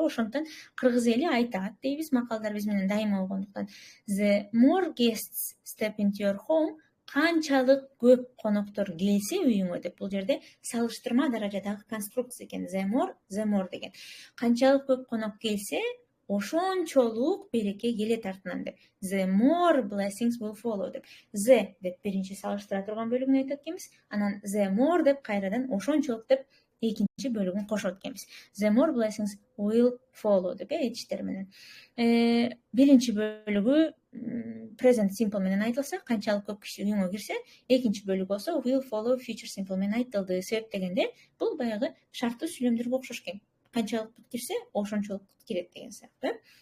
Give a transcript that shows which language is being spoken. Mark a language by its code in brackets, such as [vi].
[ky] Ошондуктан кыргыз эли айтат дейбиз, макалдар биз менен дайыма болгондуктан. [en] The more guests step into your home, [ky] канчалык көп коноктор келсе үйүңө деп. Бул жерде салыштырма даражадагы конструкция экен. [en] The more деген. [ky] Канчалык көп конок келсе, ошончолук береке келет артынан деп. [en] The more blessings will follow деп. [ky] The деп биринчи салыштыра турган бөлүгүн айтат экенбиз. Анан [en] the more [ky] деп кайрадан ошончолук деп экинчи бөлүгүн кошот экенбиз. [en] The more blessings will follow [ky] деп айтыштар менен. Биринчи бөлүгү present simple менен айтылса, канчалык көп киши үйүңө кирсе, экинчи бөлүгү болсо [en] will follow [ky] future simple менен айтылды. Себеп дегенде, бул баягы шарттуу сүйлөмдөргө окшош экен. Канчалык бүт кирсе, ошончолук бүт кирет деген сыяктуу.